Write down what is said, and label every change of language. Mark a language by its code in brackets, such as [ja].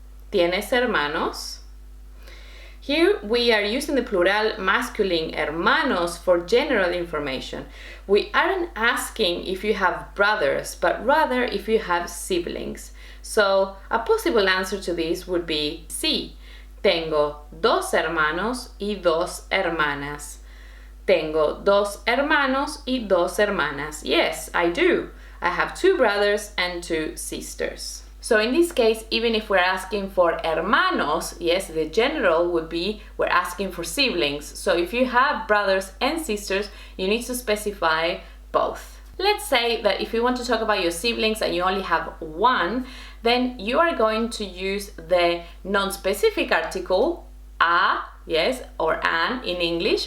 [es] ¿Tienes hermanos? [en] Here we are using the plural masculine hermanos for general information. We aren't asking if you have brothers, but rather if you have siblings. So a possible answer to this would be sí. [es] Tengo dos hermanos y dos hermanas. Tengo dos hermanos y dos hermanas. [en] Yes, I do. I have two brothers and two sisters. So in this case, even if we're asking for hermanos, yes, the general would be we're asking for siblings. So if you have brothers and sisters, you need to specify both. Let's say that if you want to talk about your siblings and you only have one, then you are going to use the non-specific article a, yes, or an in English.